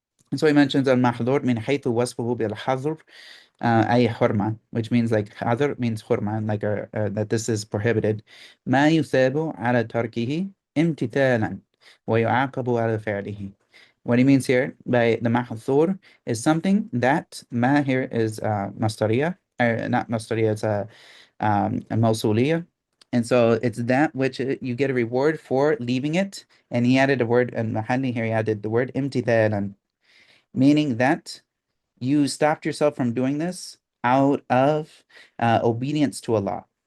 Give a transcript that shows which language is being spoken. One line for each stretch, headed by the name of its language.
English: And so he mentions
Arabic: al-mahdur min haythu wasfuhu bil-hadr, ay hurma,
English: which means like hadr means hurma, like that this is prohibited.
Arabic: ما يثاب على تركه امتثالا ويعاقب على فعله.
English: What he means here by the mahthur is something that ma here is mastariyah, or not mastariyah, it's a mawsuliyah. And so it's that which you get a reward for leaving it. And he added a word, and al-Maḥallī here he added the word imtithalan, meaning that you stopped yourself from doing this out of obedience to Allah.